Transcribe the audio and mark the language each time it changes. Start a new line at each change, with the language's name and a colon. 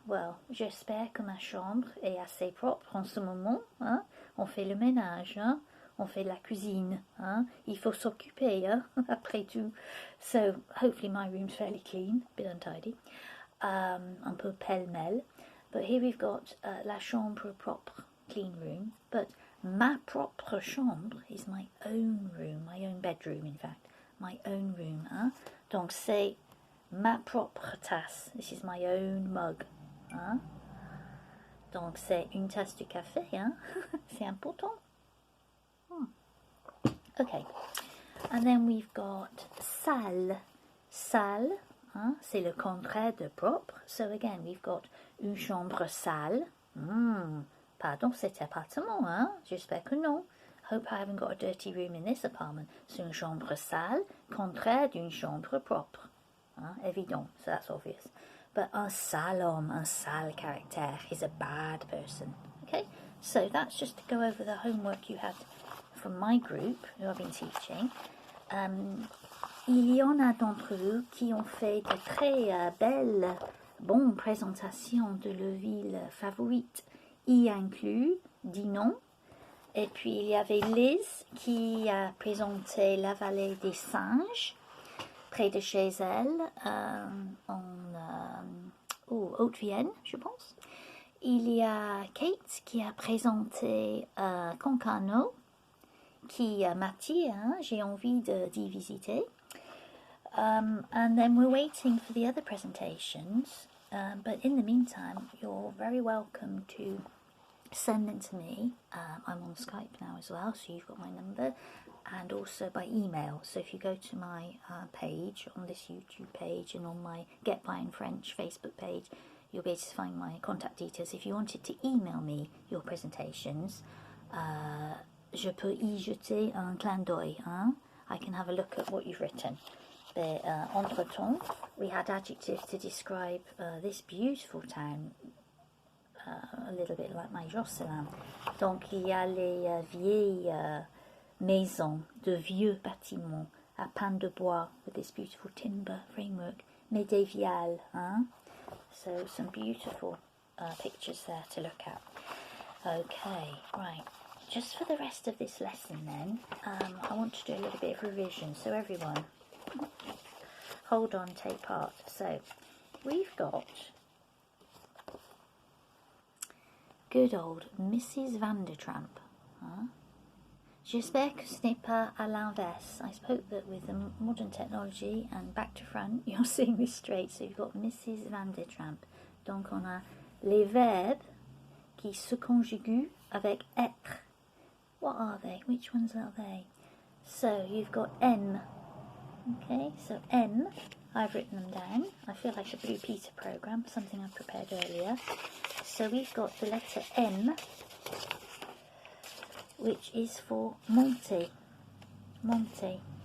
French: Well, j'espère que ma chambre est assez propre en ce moment. On fait le ménage. On fait la cuisine. Il faut s'occuper, après tout.
English: So hopefully my room's fairly clean, a bit untidy.
French: Un peu pêle-mêle.
English: But here we've got
French: la chambre propre,
English: clean room. But
French: ma propre chambre
English: is my own room, my own bedroom in fact. My own room.
French: Donc c'est ma propre tasse.
English: This is my own mug.
French: Donc c'est une tasse de café. C'est important. Okay.
English: And then we've got sale.
French: Sale, hein, c'est le contraire de propre.
English: So again, we've got
French: une chambre sale. Pardon, cet appartement, hein? J'espère que non.
English: Hope I haven't got a dirty room in this apartment.
French: C'est une chambre sale, contraire d'une chambre propre. Hein?
English: Évident, so that's obvious. But
French: un sale homme, un sale caractère
English: is a bad person. Okay, so that's just to go over the homework you had from my group, who I've been teaching.
French: Il y en a d'entre vous qui ont fait de très belles, bonnes présentations de leur ville favorite, y inclut Dinon. Et puis il y avait Liz qui a présenté la vallée des singes, près de chez elle, en Haute-Vienne, je pense. Il y a Kate qui a présenté Concarneau, qui m'attire, hein, j'ai envie d'y visiter.
English: And then we're waiting for the other presentations, but in the meantime, you're very welcome to send them to me. I'm on Skype now as well, so you've got my number, and also by email. So if you go to my page, on this YouTube page, and on my Get By in French Facebook page, you'll be able to find my contact details. If you wanted to email me your presentations,
French: je peux y jeter un clin d'œil.
English: Hein? I can have a look at what you've written. But entre-temps, we had adjectives to describe this beautiful town, a little bit like my Jocelyn.
French: Donc il y a les vieilles maisons, de vieux bâtiments à pan de bois
English: with this beautiful timber framework,
French: médiéval. Hein?
English: So some beautiful pictures there to look at. Okay, right. Just for the rest of this lesson then, I want to do a little bit of revision. So everyone, hold on, take part. So we've got good old Mrs. Vandertramp. Huh?
French: J'espère que ce n'est pas à l'inverse.
English: I spoke that with the modern technology and back to front, you're seeing this straight. So you've got Mrs. Vandertramp.
French: Donc on a les verbes qui se conjuguent avec etre.
English: What are they? Which ones are they? So you've got M. Okay, so M, I've written them down. I feel like a Blue Peter program, something I prepared earlier. So we've got the letter M, which is for monter. Monter.